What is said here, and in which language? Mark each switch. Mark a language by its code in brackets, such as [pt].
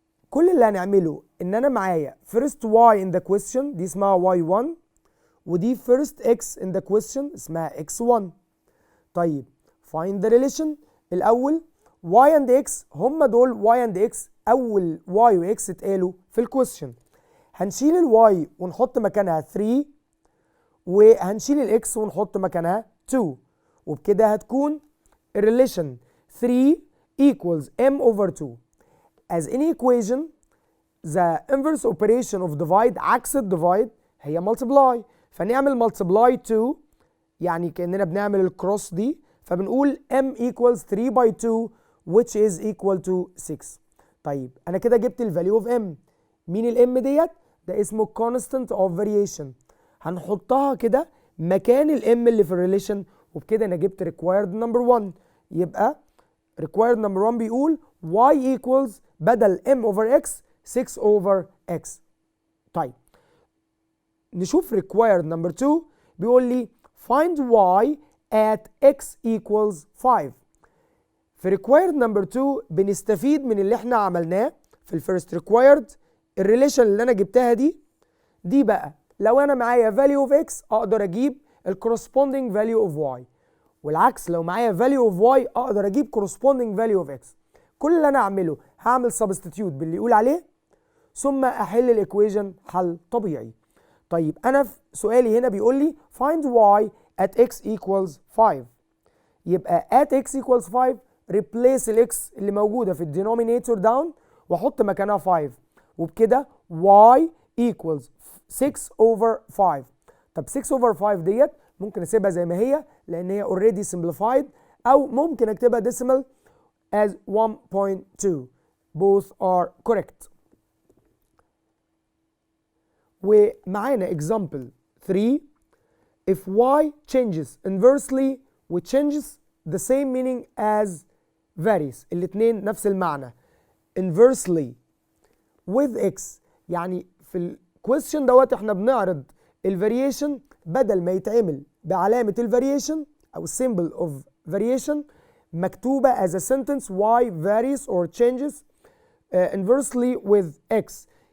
[ar] كل اللي هنعمله ان انا معايا [en] first y in the question [ar] دي اسمها y1 ودي [en] first x in the question [ar] اسمها x1. طيب [en] find the relation. [ar] الاول [en] y and x [ar] هم دول y and x اول y و x اتقالوا في الكويستشن. هنشيل الواي ونحط مكانها 3 وهنشيل الاكس ونحط مكانها 2 وبكده هتكون الريليشن [en] 3 equals m over 2. As any equation the inverse operation of divide [ar] عكس الديفايد هي [en] multiply. [ar] فنعمل [en] multiply 2 [ar] يعني كأننا بنعمل الكروس دي فبنقول [en] m equals 3 by 2 which is equal to 6. [ar] طيب انا كده جبت الفاليو اوف m. مين الام ديت؟ ده اسمه [en] constant of variation. [ar] هنحطها كده مكان الام اللي في الريليشن، وبكده انا جبت [en] required number 1. [ar] يبقى [en] required number 1 [ar] بيقول [en] y equals [ar] بدل [en] m over x 6 over x. [ar] طيب نشوف [en] required number 2 [ar] بيقول لي [en] find y at x equals 5. [ar] في required number 2 بنستفيد من اللي احنا عملناه في الفيرست required. الريليشن اللي انا جبتها دي بقى لو انا معايا [en] value of x [ar] اقدر اجيب ال [en] corresponding value of y، [ar] والعكس لو معايا [en] value of y [ar] اقدر اجيب [en] corresponding value of x. [ar] كل اللي انا اعمله هعمل substitute باللي يقول عليه ثم احل الايكويشن حل طبيعي. طيب انا في سؤالي هنا بيقول لي [en] find y at x equals 5. [ar] يبقى [en] at x equals 5 replace ال x [ar] اللي موجوده في الدينومينيتور داون واحط مكانها 5، وبكده [en] y equals 6 over 5. [ar] طب 6 over 5 ديت ممكن اسيبها زي ما هي لان هي [en] already simplified، [ar] او ممكن اكتبها [en] decimal as 1.2. both are correct. [ar] ومعانا [en] example 3 if y changes inversely which changes the same meaning as varies. [ar] الاتنين نفس المعنى. [en] inversely with x [ar] يعني في الكويستشن دوت احنا بنعرض الفاريشن بدل ما يتعمل بعلامة الفاريشن [en] او symbol of variation [ar] مكتوبة [en] as a sentence y varies or changes inversely with x.